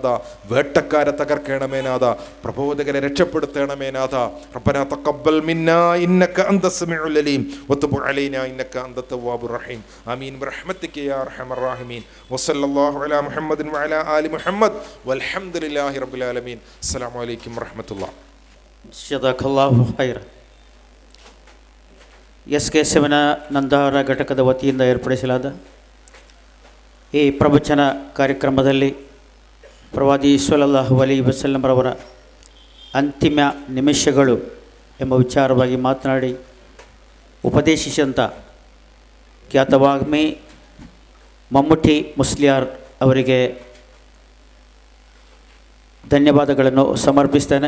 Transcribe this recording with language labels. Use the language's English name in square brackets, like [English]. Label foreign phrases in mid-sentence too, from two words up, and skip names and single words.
[Malayalam] വേട്ടക്കാരെ തകർക്കണമേ നാഥ. പ്രബോധകരെ രക്ഷപ്പെടുത്തണമേ നാഥ. [Arabic] ربنا تقبل منا إنك أنت السميع العليم وتب علينا إنك أنت التواب الرحيم. آمين برحمتك يا أرحم الراحمين. وصلى الله على محمد وعلى آل محمد والحمد لله رب العالمين. السلام عليكم ورحمة الله. جزاك الله خير. [Kannada] SK7 ನಂದಹಾರ ಘಟಕದ ವತಿಯಿಂದ ಏರ್ಪಡಿಸಲಾದ ಈ ಪ್ರವಚನ ಕಾರ್ಯಕ್ರಮದಲ್ಲಿ ಪ್ರವಾದಿ [Arabic] صلى الله عليه وسلم [Kannada] ಅಂತಿಮ ನಿಮಿಷಗಳು ಎಂಬ ವಿಚಾರವಾಗಿ ಮಾತನಾಡಿ ಉಪದೇಶಿಸಿದಂಥ ಖ್ಯಾತವಾಗ್ಮಿ ಮಮ್ಮುಟ್ಟಿ ಮುಸ್ಲಿಯಾರ್ ಅವರಿಗೆ ಧನ್ಯವಾದಗಳನ್ನು ಸಮರ್ಪಿಸ್ತೇನೆ.